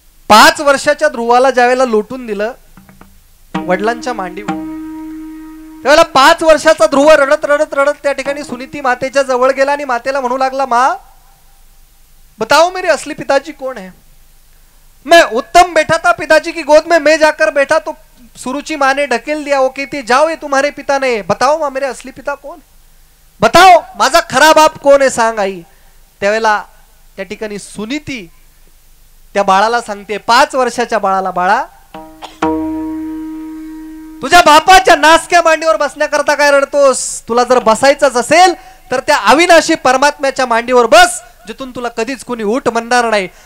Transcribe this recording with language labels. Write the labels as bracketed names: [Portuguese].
[Marathi] 5 वर्षाच्या ध्रुवाला ज्यावेळेला लोटून दिलं वडिलांच्या मांडीवर, त्यावेळेला 5 वर्षाचा ध्रुव रडत रडत रडत त्या ठिकाणी सुनीती मातेच्या जवळ गेला आणि मातेला म्हणू लागला, [Hindi] माँ बताओ मेरे असली पिताजी कौन है? मैं उत्तम बैठा था पिताजी की गोद में, मैं जाकर बैठा तो सुरुचि माँ ने ढकेल दिया. वो कहती जाओ ये तुम्हारे पिता नहीं. बताओ माँ मेरे असली पिता कौन? [Marathi] बताओ माझा खरा बाप कोण आहे सांग आई. त्यावेळेला त्या ठिकाणी सुनीती त्या बाळाला सांगते, 5 वर्षाच्या बाळाला, बाळा तुझ्या बापाच्या नासक्या मांडीवर बसण्याकरता काय रडतोस? तुला जर बसायचंच असेल तर त्या अविनाशी परमात्म्याच्या मांडीवर बस, जिथून तुला कधीच कोणी उठ म्हणणार नाही.